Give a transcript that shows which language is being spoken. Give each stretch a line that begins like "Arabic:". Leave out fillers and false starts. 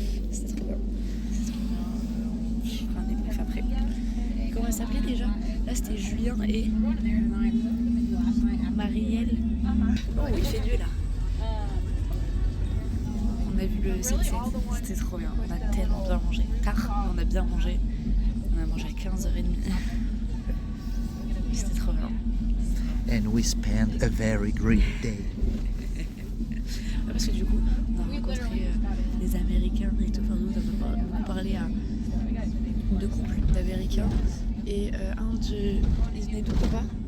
French: C'est trop bien. C'est trop bien. Je ferai un débrief après. Comment elle s'appelait déjà? Là c'était Julien et Marielle. Oh, il fait nuit là. On a vu le sunset. C'était trop bien. On a tellement bien mangé. Tard, mais on a bien mangé. On a mangé à 15h30. C'était trop bien.
English: And we spent a very great day.
French: Parce que du coup, on a rencontré des Américains et tout. Enfin, nous, on a beaucoup parlé à deux couples d'Américains et un de. Ils venaient d'où, papa?